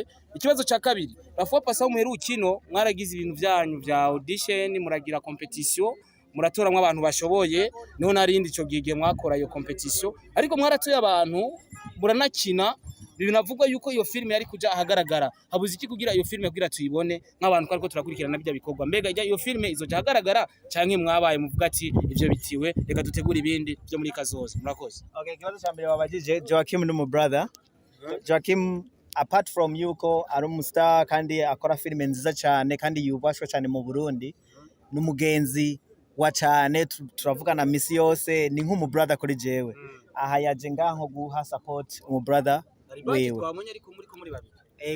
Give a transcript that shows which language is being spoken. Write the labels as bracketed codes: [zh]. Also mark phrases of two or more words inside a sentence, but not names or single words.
[rn] Ikibazo ca kabiri bafwa pasa umuheru ukino mwaragize ibintu byanyu vya audition muragira competition muratoramwe abantu bashoboye niho narindi ico gige mwakora iyo competition ariko mwaratoye abantu muranakina binavugwa yuko iyo filme yari kuja ahagaragara habuze iki kugira iyo filme kugira tuyibone nk'abantu ariko turakurikirana bijya bikorwa mbega iyo filme izo ahagaragara canke mwabaye muvuga ati ivyo bitiwe reka dutegura ibindi byo muri Kazoza. Murakoze. Okay, kibazo cha mbere wabajije Joaquin ni mu brother. Joaquin [en] apart from [rn] yuko ari umustar kandi akora filme nziza cyane kandi yubashwe cyane mu Burundi n'umugenzi wa cyane turavugana misi yose ni nk'umu brother kuri jewe. Aha yaje ngaho guha support umu brother wewe. Twabonye ariko muri babiri.